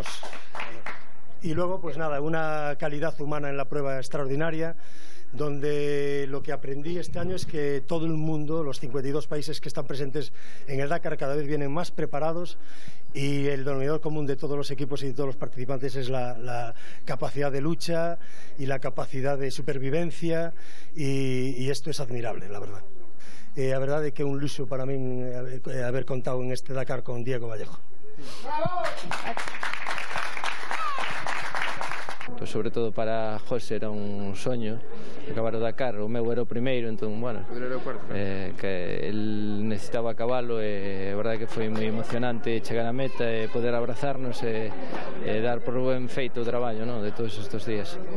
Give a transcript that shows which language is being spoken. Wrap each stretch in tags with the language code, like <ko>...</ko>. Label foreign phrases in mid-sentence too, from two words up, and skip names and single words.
<es>Y luego, pues nada, una calidad humana en la prueba extraordinaria, donde lo que aprendí este año es que todo el mundo, los 52 países que están presentes en el Dakar, cada vez vienen más preparados, y el denominador común de todos los equipos y de todos los participantes es la capacidad de lucha y la capacidad de supervivencia, y esto es admirable, la verdad. La verdad es que un luxo para mí haber contado en este Dakar con Diego Vallejo.</es> <gl>Pues sobre todo para José era un soño acabar o Dakar, o meu era o primeiro, entón, bueno, que el necesitaba acabalo, e a verdade que foi moi emocionante chegar á meta e poder abrazarnos e dar por ben feito o traballo, non, de todos estes días.</gl>